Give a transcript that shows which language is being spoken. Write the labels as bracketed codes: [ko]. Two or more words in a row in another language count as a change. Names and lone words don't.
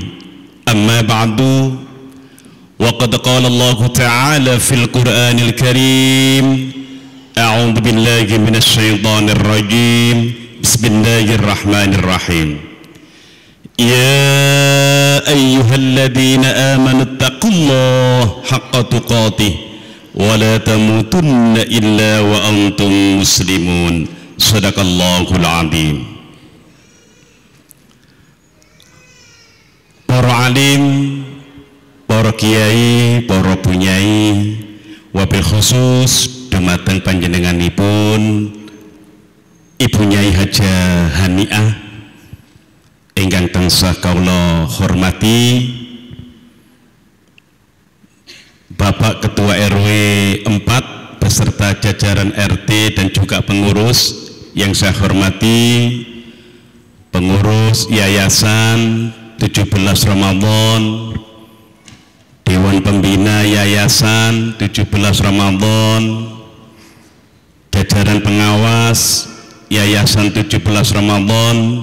[ar] أما بعد، وقد قال الله تعالى في القرآن الكريم، أعوذ بالله من الشيطان الرجيم، بسم الله الرحمن الرحيم. يا أيها الذين آمنوا اتقوا الله حق تقاته ولا تموتن إلا وأنتم مسلمون. صدق الله العظيم. [jv] Para alim, para kiai, para bunyai, [ar] وبالخصوص [jv] dumateng panjenenganipun Ibu Nyai Haja Haniah ingkang tansah kawula hormati, Bapak [id] Ketua RW 4 beserta jajaran RT dan juga pengurus yang saya hormati, pengurus Yayasan 17 Ramadan, Dewan Pembina Yayasan 17 Ramadan, jajaran pengawas Yayasan 17 Ramadan,